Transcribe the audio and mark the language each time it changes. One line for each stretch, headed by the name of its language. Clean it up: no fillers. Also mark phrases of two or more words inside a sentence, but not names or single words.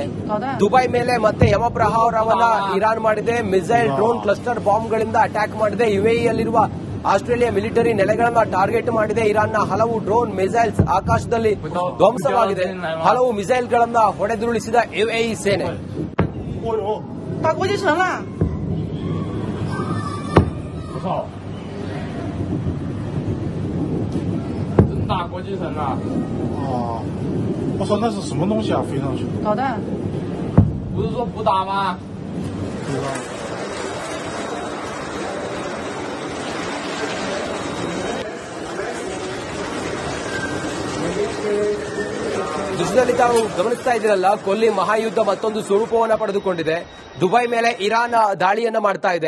Kannada: ದುಬೈ ಮೇಲೆ ಮತ್ತೆ ಯಮಪ್ರಹಾರವನ್ನ ಇರಾನ್ ಮಾಡಿದೆ. ಮಿಸೈಲ್, ಡ್ರೋನ್, ಕ್ಲಸ್ಟರ್ ಬಾಂಬ್ಗಳಿಂದ ಅಟ್ಯಾಕ್ ಮಾಡಿದೆ. ಯುಎಇಯಲ್ಲಿರುವ ಆಸ್ಟ್ರೇಲಿಯಾ ಮಿಲಿಟರಿ ನೆಲೆಗಳನ್ನ ಟಾರ್ಗೆಟ್ ಮಾಡಿದೆ. ಇರಾನ್ನ ಹಲವು ಡ್ರೋನ್, ಮಿಸೈಲ್ಸ್ ಆಕಾಶದಲ್ಲಿ ಧ್ವಂಸವಾಗಿದೆ. ಹಲವು ಮಿಸೈಲ್ಗಳನ್ನ ಹೊಡೆದುರುಳಿಸಿದ ಯುಎಇ ಸೇನೆ.
Chinese: 打国际城了。我操！真打国际城了！哦，我说那是什么东西啊？飞上去？导弹。不是说不打吗？不知道。
Kannada: ದೃಶ್ಯದಲ್ಲಿ ತಾವು ಗಮನಿಸ್ತಾ ಇದ್ದೀರಲ್ಲ, ಕೊಲ್ಲಿ ಮಹಾಯುದ್ಧ ಮತ್ತೊಂದು ಸ್ವರೂಪವನ್ನು ಪಡೆದುಕೊಂಡಿದೆ. ದುಬೈ ಮೇಲೆ ಇರಾನ್ ದಾಳಿಯನ್ನ ಮಾಡ್ತಾ ಇದೆ.